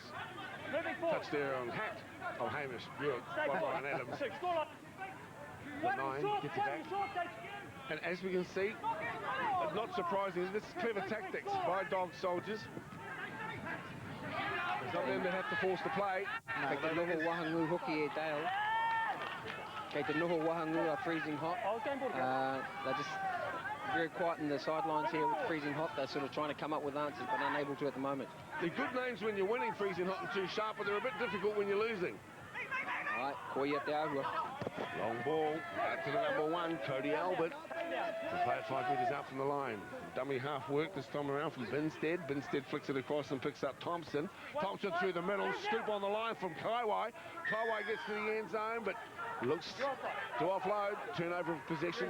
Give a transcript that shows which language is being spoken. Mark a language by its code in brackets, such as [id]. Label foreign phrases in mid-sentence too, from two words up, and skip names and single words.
[en] Touch there on hat of Hamish Buick by Brian Adams. The 9 gets it back. And as we can see, not surprising, this is clever tactics by Dawgsouljahz. It's not them that have to force the play. [mi] Kei te noho wahangu hoki e Dale. Kei te noho wahangu are Freezin Hot. [en] They're just very quiet in the sidelines here with Freezin Hot. They're sort of trying to come up with answers, but unable to at the moment. They're good names when you're winning, Freezin Hot and Too Sharp, but they're a bit difficult when you're losing. All right, [mi] koia te ahua. [en] Long ball out to the number 1, Cody Albert. The player 5 metres out from the line. Dummy half work this time around from Binstead. Binstead flicks it across and picks up Thompson. Thompson through the middle, scoop on the line from Kaiwai. Kaiwai gets to the end zone, but Looks to offload, turnover of possession.